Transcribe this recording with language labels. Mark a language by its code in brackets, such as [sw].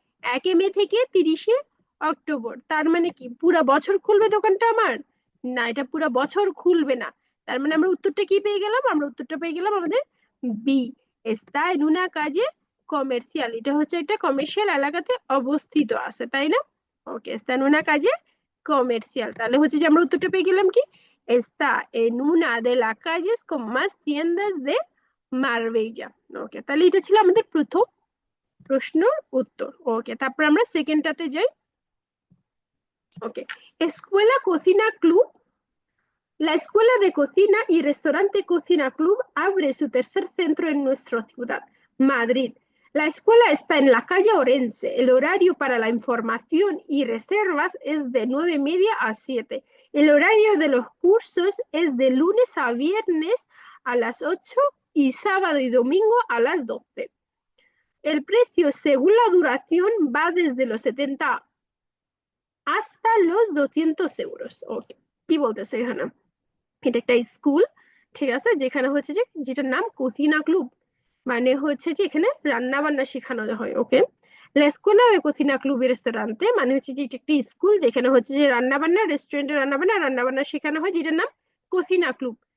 [bn] 1 মে থেকে 30 অক্টোবর। তার মানে কি পুরা বছর খুলবে দোকানটা আমার? না, এটা পুরা বছর খুলবে না। তার মানে আমরা উত্তরটা কি পেয়ে গেলাম? আমরা উত্তরটা পেয়ে গেলাম আমাদের B, [es] এস্তা en una calle comercial, [bn] এটা হচ্ছে একটা কমার্শিয়াল এলাকাতে অবস্থিত আছে, তাই না? [es] ওকে, এস্তা en una calle comercial, [bn] তাহলে হচ্ছে যে আমরা উত্তরটা পেয়ে গেলাম কি? [es] এস্তা en una de las calles con más tiendas de মারবেইজা। [bn] ওকে, তাহলে এটা ছিল আমাদের প্রথম প্রশ্নের উত্তর। ওকে, তারপর আমরা সেকেন্ডটাতে যাই। [es] ওকে, Escuela Cocina Club. La Escuela de Cocina y Restaurante Cocina Club abre su tercer centro en nuestra ciudad, Madrid. La escuela está en la calle Orense. El horario para la información y reservas es de 9:30 a 7. El horario de los cursos es de lunes a viernes a las 8 y sábado y domingo a las 12. El precio según la duración va desde los 70 hasta los 200 euros. [bn] Okay. কি বলতেছে এখানে? এটা একটা school, ঠিক আছে, যেখানে হচ্ছে যে যেটার নাম কোসিনা ক্লুব, মানে হচ্ছে যে এখানে রান্না বান্না শেখানো হয়। ওকে, [es] লা escuela de cocina club y restaurante [bn] মানে হচ্ছে যে এটা একটি স্কুল যেখানে হচ্ছে যে রান্না বান্না, রেস্টুরেন্টে রান্না বান্না শেখানো হয়, যেটার নাম কোসিনা ক্লুব।